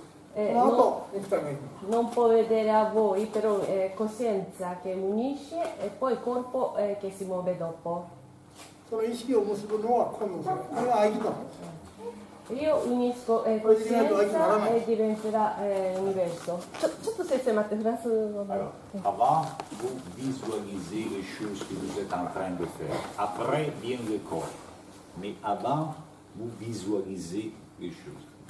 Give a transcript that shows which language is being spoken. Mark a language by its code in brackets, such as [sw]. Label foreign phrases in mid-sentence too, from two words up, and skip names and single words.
[ja] その後ネクタイがいく。 [it] Non può vedere a voi, però è coscienza che unisce e poi corpo che si muove dopo. [ja] その意識を結ぶのは今度それ。あれは合気道。 [it] Io unisco coscienza e diventerà universo. [ja] ちょっと先生待って、フランス語で。 [fr] Avant, vous visualisez les choses que vous êtes en train de faire. Après vient le corps. Mais avant, vous visualisez les choses.